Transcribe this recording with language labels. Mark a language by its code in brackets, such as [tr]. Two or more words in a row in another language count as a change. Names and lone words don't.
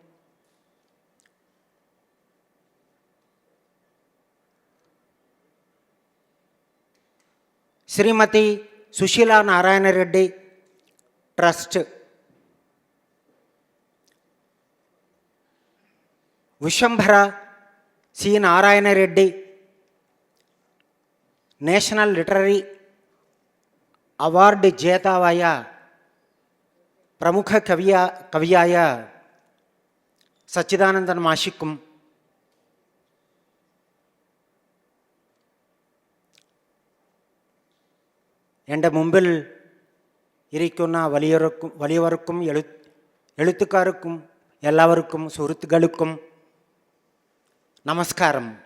[te] శ్రీమతి సుశీలా నారాయణ రెడ్డి ట్రస్ట్, విశ్వంభర సి నారాయణ రెడ్డి [en] national literary award [ml] ജേതാവായ പ്രമുഖ കവിയായ സച്ചിദാനന്ദൻ മാഷിക്കും, എൻ്റെ മുമ്പിൽ ഇരിക്കുന്ന വലിയവർക്കും എഴുത്തുകാർക്കും എല്ലാവർക്കും സുഹൃത്തുക്കൾക്കും നമസ്കാരം.